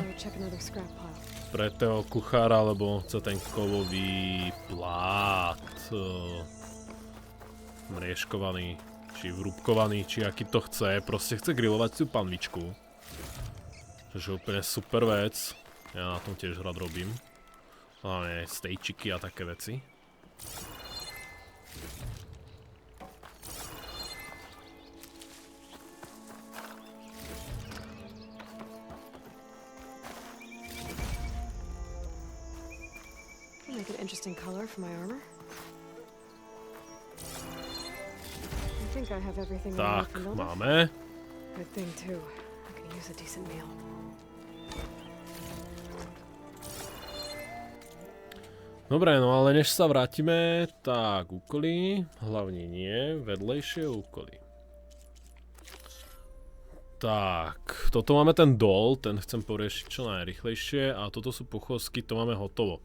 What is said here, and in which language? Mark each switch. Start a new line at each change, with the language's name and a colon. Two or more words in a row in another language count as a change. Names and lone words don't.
Slovak: Pre toho kuchára, lebo chce ten kovový plát. Mriežkovaný, či vrúbkovaný, či aký to chce. Proste chce grilovať tú panvičku. Čo je úplne super vec. Ja na tom tiež rád robím. Hlavne stejčiky a také veci.
English: Make an interesting color for my armor. I think I have everything I need
Slovak: Tak,
English: for building.
Slovak: máme.
English: Good thing too. I can use a decent meal.
Slovak: Dobre, no ale než sa vrátime, tak úkoly, hlavne nie, vedlejšie úkoly. Tak, toto máme ten dol, ten chcem poriešiť čo najrychlejšie a toto sú pochôzky, to máme hotovo.